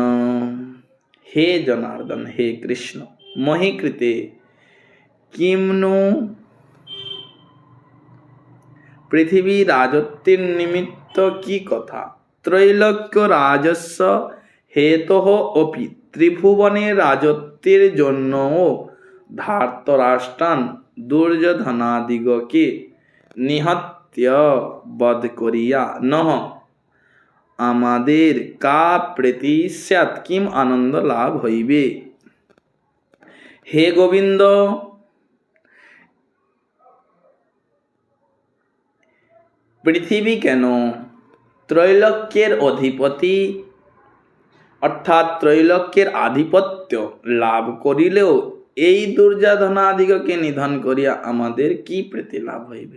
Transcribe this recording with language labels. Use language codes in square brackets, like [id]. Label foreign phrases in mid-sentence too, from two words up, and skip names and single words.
[sa] हे जनार्दन, हे कृष्ण, महि कृते किम नु [bn] পৃথ্বী রাজত্বের নিমিত্ত কী কথা। [sa] त्रैलोक्य राजस्व हेतोः अपि [bn] ত্রিভুবনে রাজত্বের জন্যও ধার্তরাষ্ট্রান দুর্যোধনাদিগকে নিহত্য বধ করিয়া নহ আমাদের [sa] কা প্রীতি স্যাৎ, কিম [bn] আনন্দ লাভ হইবে। হে গোবিন্দ, পৃথিবী কেন ত্রৈলোক্যের অধিপতি অর্থাৎ ত্রৈলোক্যের আধিপত্য লাভ করিলেও এই দুর্যোধনাদিগকে নিধন করিয়া আমাদের কি প্রীতি লাভ হইবে।